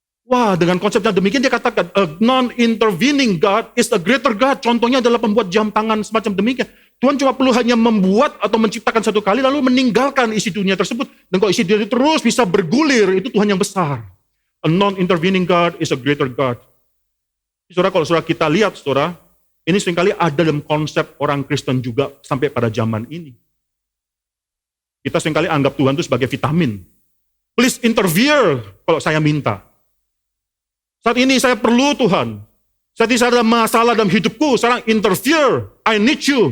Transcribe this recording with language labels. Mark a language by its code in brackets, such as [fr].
[id] Wah, dengan konsep yang demikian dia katakan, [en] a non-intervening God is a greater God. [id] Contohnya adalah pembuat jam tangan semacam demikian. Tuhan cuma perlu hanya membuat atau menciptakan satu kali, lalu meninggalkan isi dunia tersebut. Dan kalau isi dunia terus bisa bergulir, itu Tuhan yang besar. [en] A non-intervening God is a greater God. [id] Saudara, kalau saudara kita lihat, saudara, ini seringkali ada dalam konsep orang Kristen juga sampai pada zaman ini. Kita seringkali anggap Tuhan itu sebagai vitamin. [en] Please interfere [id] kalau saya minta. Saat ini saya perlu Tuhan. Saat ini saya ada masalah dalam hidupku, sekarang interfere, [en] I need you.